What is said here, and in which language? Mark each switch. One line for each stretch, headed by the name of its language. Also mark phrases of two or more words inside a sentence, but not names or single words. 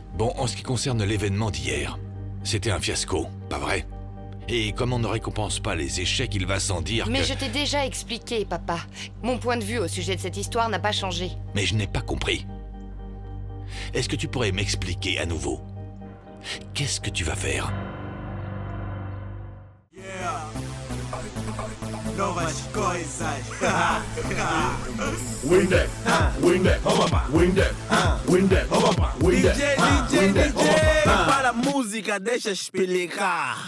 French: Bon, en ce qui concerne l'événement d'hier, c'était un fiasco, pas vrai? Et comme on ne récompense pas les échecs, il va sans dire Mais que... je t'ai déjà expliqué, papa. Mon point de vue au sujet de cette histoire n'a pas changé. Mais je n'ai pas compris. Est-ce que tu pourrais m'expliquer à nouveau? Qu'est-ce que tu vas faire?
Portuguese: Novas coisas. Windex, Windex, Windex, Windex, Windex. DJ, para a música deixa explicar.